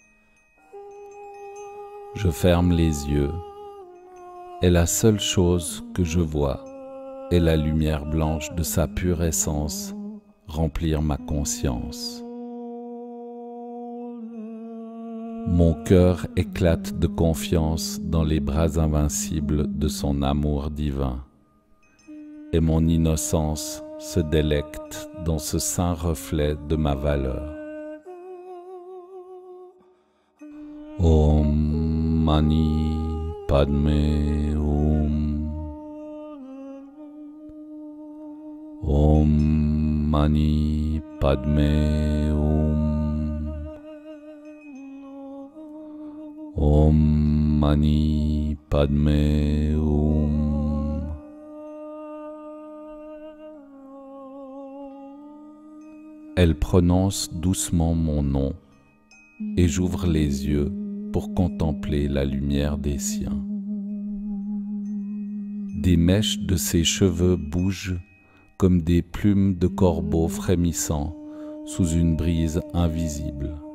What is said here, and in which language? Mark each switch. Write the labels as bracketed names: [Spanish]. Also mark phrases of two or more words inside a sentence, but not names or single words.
[French] Je ferme les yeux et la seule chose que je vois est la lumière blanche de sa pure essence remplir ma conscience. Mon cœur éclate de confiance dans les bras invincibles de son amour divin, et mon innocence se délecte dans ce saint reflet de ma valeur. [Sanskrit] Om Mani Padme Hum. Om Mani Padme Hum. Om Mani Padme Hum. [French] Elle prononce doucement mon nom et j'ouvre les yeux pour contempler la lumière des siens. Des mèches de ses cheveux bougent comme des plumes de corbeaux frémissant sous une brise invisible.